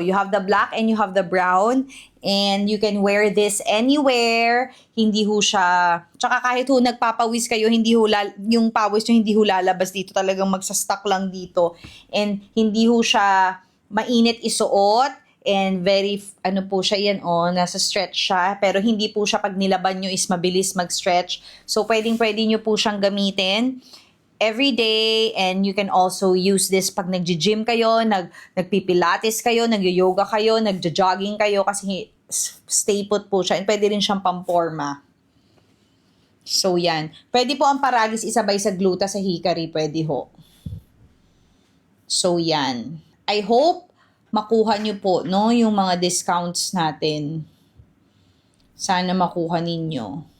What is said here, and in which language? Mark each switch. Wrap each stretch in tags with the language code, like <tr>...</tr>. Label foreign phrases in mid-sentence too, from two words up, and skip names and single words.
<en>You have the black and you have the brown. And you can wear this anywhere.</en> <tl>Hindi ho siya... Tsaka kahit ho nagpapawis kayo, hindi ho yung pawis nyo hindi ho lalabas dito. Talagang magsastock lang dito. And hindi ho siya mainit isuot.</tl> <en>And very,</en> <tl>po siya yan, nasa stretch siya. Pero hindi po siya pag nilaban nyo is mabilis mag-stretch. So, pwede nyo po siyang gamitin</tl> <en>every day,</en> <tl>and</tl> <en>you can also use this</en> <tl>pag nag-gym kayo, nagpipilates kayo, nag-yoga kayo, nag-jogging kayo, kasi</tl> <en>stay put</en> <tl>po siya, and pwede rin siyang pamporma. So, yan. Pwede po ang paragis isabay sa gluta sa hikari, pwede ho. So, yan.</tl> <en>I hope</en> <tl>makuha nyo po, no, yung mga discounts natin. Sana makuha ninyo.</tl>